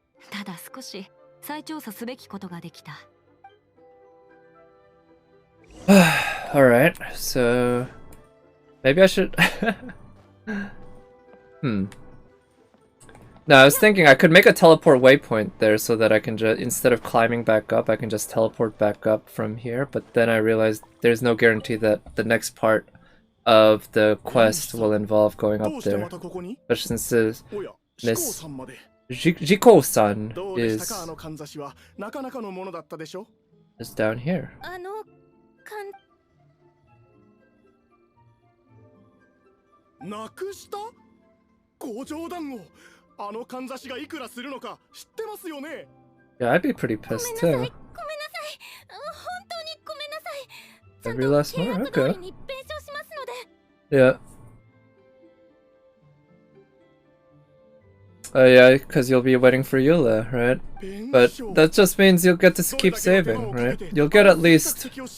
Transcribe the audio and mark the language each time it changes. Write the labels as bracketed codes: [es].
[ja] ただ少し再調査すべきことができた。 [en] Alright, so maybe I should... No, I was thinking I could make a teleport waypoint there so that I can just, instead of climbing back up, I can just teleport back up from here, but then I realized there's no guarantee that the next part of the quest will involve going up there. Especially since Miss Jiko-san is down here. [ja] なくした？ご冗談を。あのかんざしがいくらするのか知ってますよね。 [en] Yeah, I'd be pretty pissed too. [ja] ごめんなさい。本当にごめんなさい。ちゃん [en] Every last [ja] 約通 [en] Okay. [ja] りに弁償しますので。 [en] Yeah. Yeah, because you'll be waiting for Eula, right? But that just means you'll get to keep saving, right? You'll get at least...